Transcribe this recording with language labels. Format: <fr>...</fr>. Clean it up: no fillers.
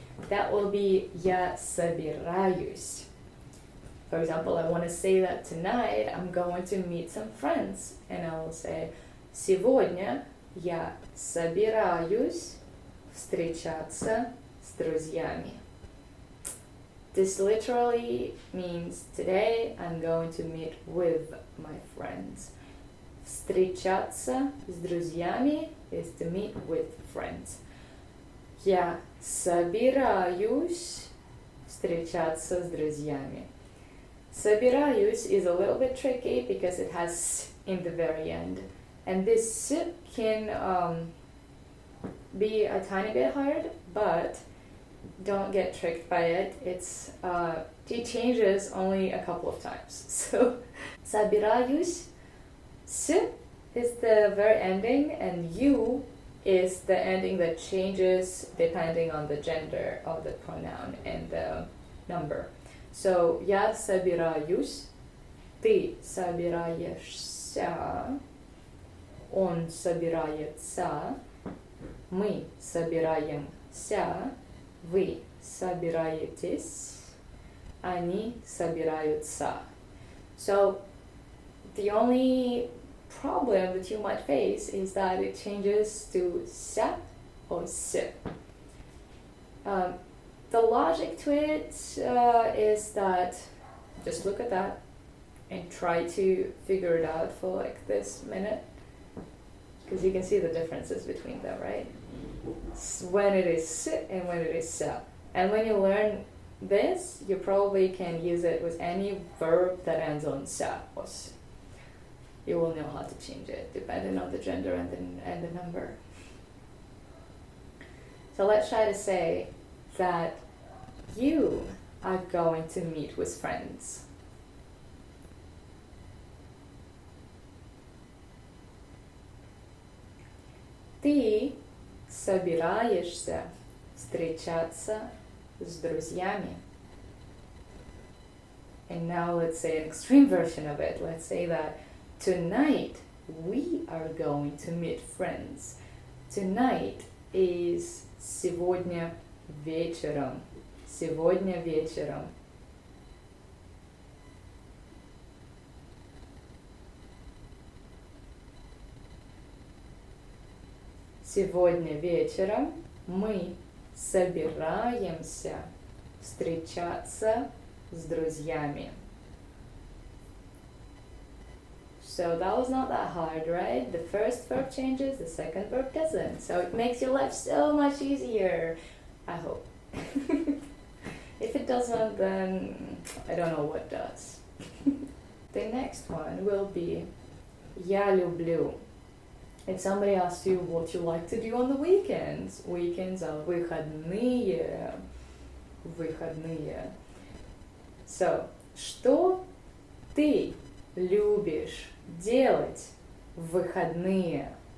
<en>That will be</en> <ru>я собираюсь.</ru> <en>For example, I want to say that tonight I'm going to meet some friends, and I will say</en> <ru>сегодня я собираюсь встречаться с друзьями.</ru> <en>This literally means today I'm going to meet with my friends.</en> <ru>Встречаться с друзьями</ru> <en>is to meet with friends.</en> <ru>Я собираюсь встречаться с друзьями.</ru> <en>Собираюсь is a little bit tricky because it has s in the very end. And this s can be a tiny bit hard, but don't get tricked by it. It changes only a couple of times. So, собираюсь, s is the very ending, and you is the ending that changes depending on the gender of the pronoun and the number.</en> <ru>So, я собираюсь, ты собираешься, он собирается, мы собираемся, вы собираетесь, они собираются.</ru> <en>So, the only problem that you might face is that it changes to sa or s. The logic to it is that just look at that and try to figure it out for like this minute, because you can see the differences between them, right? When it is s and when it is sa. And when you learn this, you probably can use it with any verb that ends on sa or s. You will know how to change it depending on the gender and the number. So let's try to say that you are going to meet with friends.</en> <ru>Ты собираешься встречаться с друзьями.</ru> <en>And now let's say an extreme version of it. Let's say that tonight we are going to meet friends. Tonight is</en> <ru>сегодня вечером. Сегодня вечером. Сегодня вечером мы собираемся встречаться с друзьями.</ru> <en>So that was not that hard, right? The first verb changes, the second verb doesn't. So it makes your life so much easier, I hope. If it doesn't, then I don't know what does. The next one will be</en> <ru>я люблю.</ru> <en>If somebody asks you what you like to do on the weekends, weekends are выходные.</en> <ru>Выходные. So, что ты любишь делать в выходные?</ru>